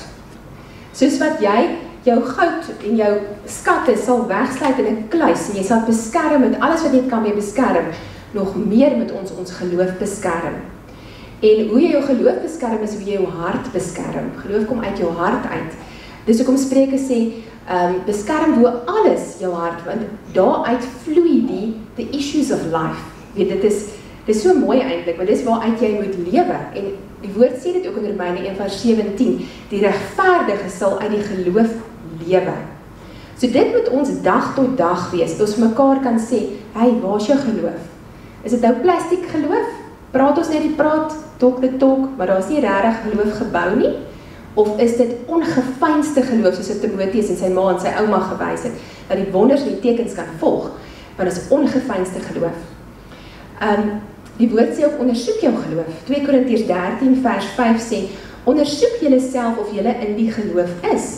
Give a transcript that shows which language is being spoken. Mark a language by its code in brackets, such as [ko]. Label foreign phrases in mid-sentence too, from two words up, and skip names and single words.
[af] Soos wat jy jou goud en jou skatte sal wegsluit in 'n kluis, en jy sal beskerm met alles wat jy kan mee beskerm, nog meer moet ons geloof beskerm. En hoe jy jou geloof beskerm is hoe jy jou hart beskerm. Geloof kom uit jou hart uit. Dis hoekom Spreuke sê, beskerm bo alles jou hart, want daaruit vloei [en] the issues of life. [af] Weet, dit is so mooi eintlik, want dis waaruit jy moet lewe. En die woord sê dit ook in Romeine 1:17, die regverdige sal uit die geloof lewe. So dit moet ons dag tot dag wees, dat ons mekaar kan sê, hey, waar is jou geloof? Is dit nou plastiek geloof? Praat ons net die praat, [en] talk the talk, [af] maar daar is nie regtig geloof gebou nie? Of is dit ongefeinste geloof, soos het Timoteus en sy ma en sy ouma gewys het, dat die wonders en die tekens kan volg, want dit is ongefeinste geloof. Die woord sê ook, ondersoek jou geloof. 2 Korintiërs 13 vers 5 sê, ondersoek julle self of julle in die geloof is.